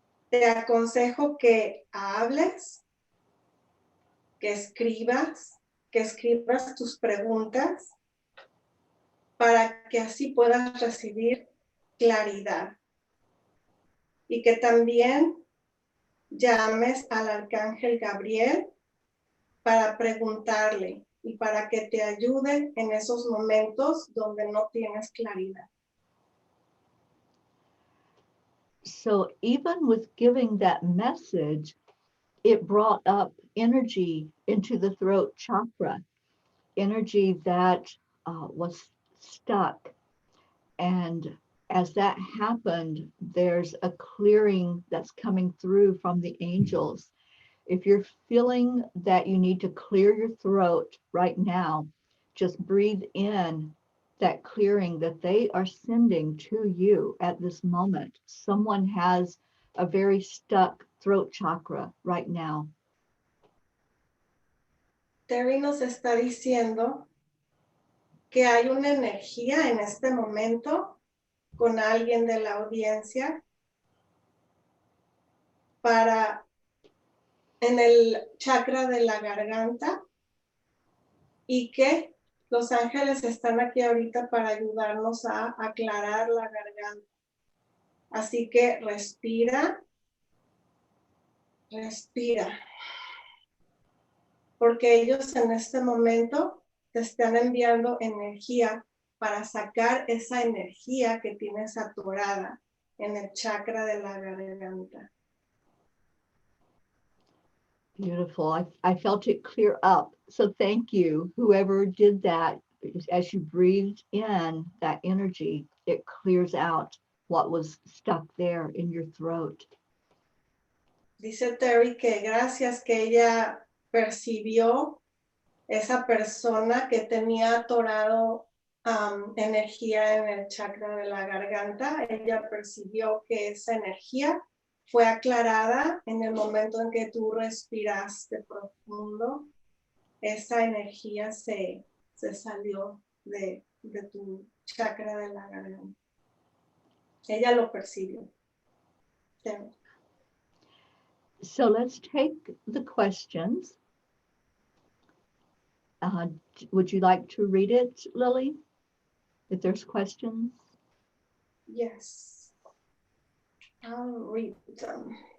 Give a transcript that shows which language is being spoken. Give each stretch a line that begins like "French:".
Spanish: Te aconsejo que hables, que escribas tus preguntas para que así puedas recibir claridad. Y que también llames al Arcángel Gabriel para preguntarle y para que te ayude en esos momentos donde no tienes claridad.
English: So even with giving that message, it brought up energy into the throat chakra, energy that was stuck. And as that happened, there's a clearing that's coming through from the angels. If you're feeling that you need to clear your throat right now, just breathe in that clearing that they are sending to you at this moment. Someone has a very stuck throat chakra right now.
Spanish: Teri nos está diciendo que hay una energía en este momento con alguien de la audiencia en el chakra de la garganta y que los ángeles están aquí ahorita para ayudarnos a aclarar la garganta. Así que respira. Porque ellos en este momento te están enviando energía para sacar esa energía que tienes atorada en el chakra de la garganta.
English: Beautiful. I felt it clear up. So thank you, whoever did that. As you breathed in that energy, it clears out what was stuck there in your throat.
Spanish: Dice Teri que gracias que ella percibió esa persona que tenía atorado energía en el chakra de la garganta. Ella percibió que esa energía fue aclarada en el momento en que tú respiraste profundo. Esa energía se salió de tu chakra de la garganta. Ella lo percibió.
English: Terry. So let's take the questions. Would you like to read it, Lily? If there's questions? Yes, I'll read them.